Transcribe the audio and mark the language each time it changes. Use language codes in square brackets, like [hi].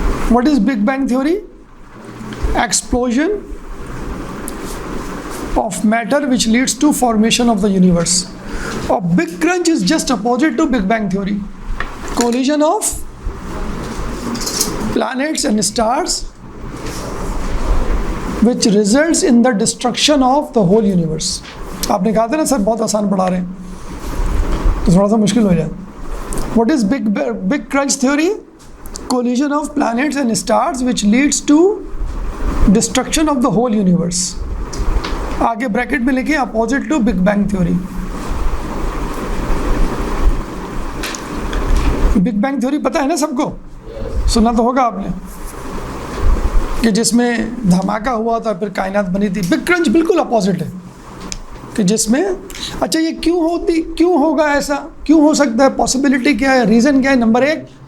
[en] What is big bang theory? Explosion of matter which leads to formation of the universe. Or Big Crunch is just opposite to Big Bang theory. Collision of planets and stars which results in the destruction of the whole universe. [ur] آپ نے کہا تھا نا سر بہت آسان پڑھا رہے ہیں, تو تھوڑا سا مشکل ہو جائے. [en] What is Big Crunch theory? Collision of planets and stars which leads to destruction of the whole universe. [ur] آگے بریکٹ میں لکھیں opposite to big bang theory. Big bang theory پتہ ہے نا سب کو, سنا تو ہوگا آپ نے, کہ جس میں دھماکہ ہوا تھا پھر کائنات بنی تھی. بگ کرنچ بالکل اپوزٹ ہے, کہ جس میں اچھا یہ کیوں ہوگا ایسا, کیوں ہو سکتا ہے, پاسبلٹی کیا ہے, ریزن کیا ہے؟ نمبر 1,